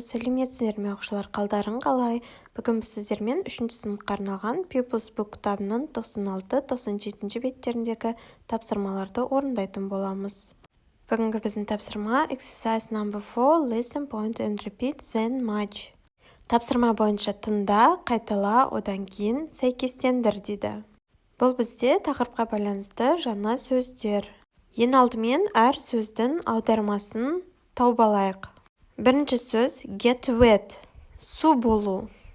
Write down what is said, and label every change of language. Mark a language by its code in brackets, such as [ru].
[kk] Сәлеметсіздер ме оқушылар, қалдарың қалай? Бүгін біз сіздермен 3-ші сыныпқа арналған Pupils Book кітабының 96-97 беттеріндегі тапсырмаларды орындайтын боламыз. Бүгінгі біздің тапсырма [en] Exercise number 4, Listen, point and repeat, then match. [kk] Тапсырма бойынша тыңда, қайтала, одан кейін сәйкестендір дейді. Бұл бізде тақырыпқа байланысты жаңа сөздер. Ең алдымен әр сөздің аудармасын тауып алайық. Бірінші сөз get wet, су болу.